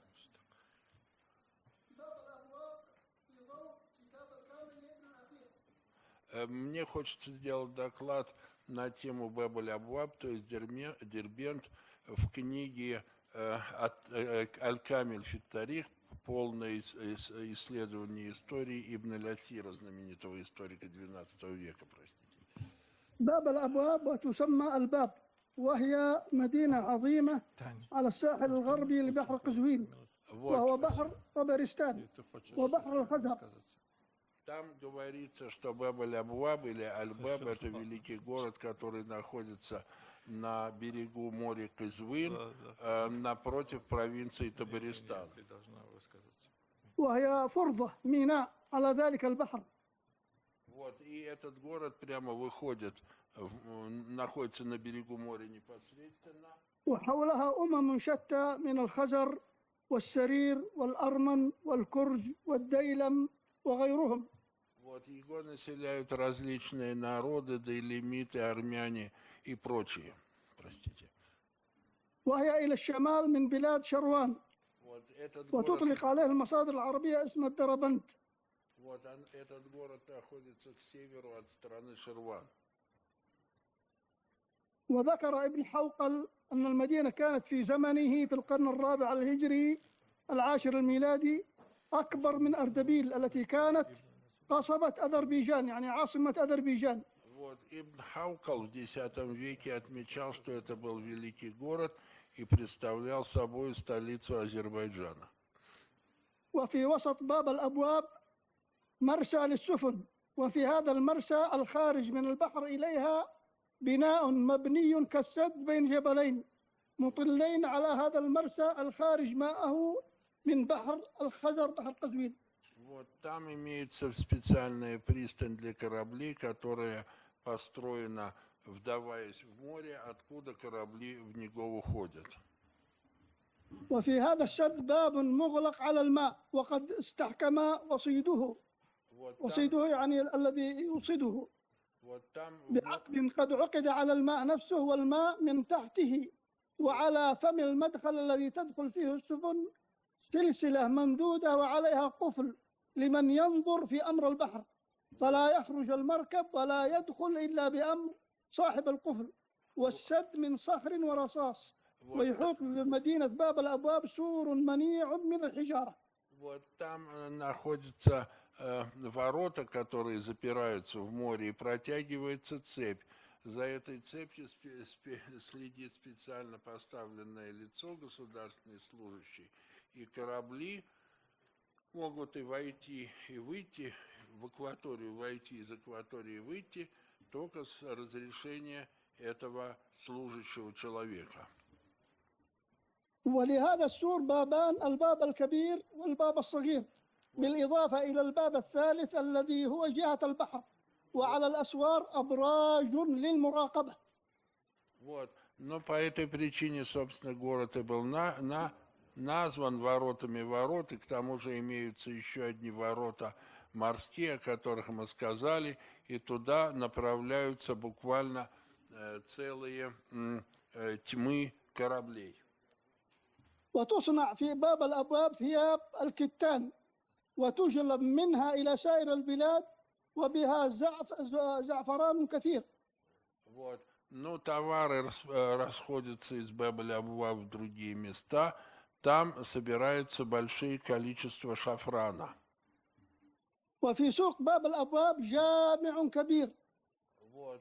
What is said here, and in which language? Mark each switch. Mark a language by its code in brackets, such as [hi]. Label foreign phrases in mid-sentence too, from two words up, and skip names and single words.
[ru] Мне хочется сделать доклад на тему Баб аль-Абваб, то есть Дербент в книге Аль-Камиль фи Тарих, полное исследование истории Ибн аль-Асира, знаменитого историка XII века, простите. [ar] باب الأبواب وتسمى الباب، وهي مدينة عظيمة على الساحل الغربي لبحر قزوين، وهو بحر طبرستان وبحر الخزر. [ru] Там говорится, что Баб-аль-Абваб или Аль-Баб – это великий город, который находится на берегу моря Казвин, напротив провинции Табаристан. [ar] وهي فرضة ميناء على ذلك البحر. [ru] Вот, и этот город прямо выходит, находится на берегу моря непосредственно. [ar] وحولها أمم شتى من الخزر والسرير والأرمن والكرج والديلم وغيرهم. [ru] Вот, его населяют различные народы, дейлемиты, армяне и прочие. Простите. [ar] وهي إلى الشمال من بلاد شروان. [ru] Вот, этот город, [ar] وتطلق عليه المصادر العربية اسم الدربنت. [ru] вот этот город находится к северу от страны Ширван. [ar] وذكر ابن حوقل أن المدينة كانت في زمنه في القرن الرابع الهجري العاشر الميلادي أكبر من أردبيل التي كانت قصبة أذربيجان، يعني عاصمة أذربيجان. [ru] Вот, Ибн Хаукал в X веке отмечал, что это был великий город и представлял собой столицу Азербайджана. [ar] وفي وسط باب الأبواب مرسى للسفن، وفي هذا المرسى الخارج من البحر إليها بناء مبني كالسد بين جبلين مطلين على هذا المرسى الخارج ماءه من بحر الخزر بحر قزوين. [ru] Вот, там имеется специальная пристань для кораблей, которая построена, вдаваясь в море, откуда корабли в него уходят. [ar] وفي هذا السد باب مغلق على الماء وقد استحكم وصيده. وصيده يعني الذي يوصده بعقد قد عقد على الماء نفسه، والماء من تحته، وعلى فم المدخل الذي تدخل فيه السفن سلسلة ممدودة وعليها قفل لمن ينظر في أمر البحر، فلا يخرج المركب ولا يدخل إلا بأمر صاحب القفل. والسد من صخر ورصاص، ويحوط بمدينة باب الأبواب سور منيع من الحجارة. [ru] Вот там находятся ворота, которые запираются в море, и протягивается цепь. За этой цепью следит специально поставленное лицо, государственный служащий, и корабли могут и войти, и выйти в акваторию, войти из акватории, выйти только с разрешения этого служащего человека. [ar] ولهذا السور بابان، الباب الكبير والباب الصغير، بالإضافة إلى الباب الثالث الذي هو جهة البحر، وعلى الأسوار أبراج للمراقبة. [ru] Вот. Но по этой причине, собственно, город и был назван воротами ворот, и к тому же имеются еще одни ворота морские, о которых мы сказали, и туда направляются буквально целые тьмы кораблей. [ar] وتصنع في باب الأبواب ثياب الكتان، وتجلب منها إلى سائر البلاد، وبها زعفران كثير. [ru] Вот. Но товары расходятся из Баб-аль-Абваб в другие места. Там собирается большое количество шафрана. [ar] وفي سوق باب الأبواب جامع كبير. [ru] Вот.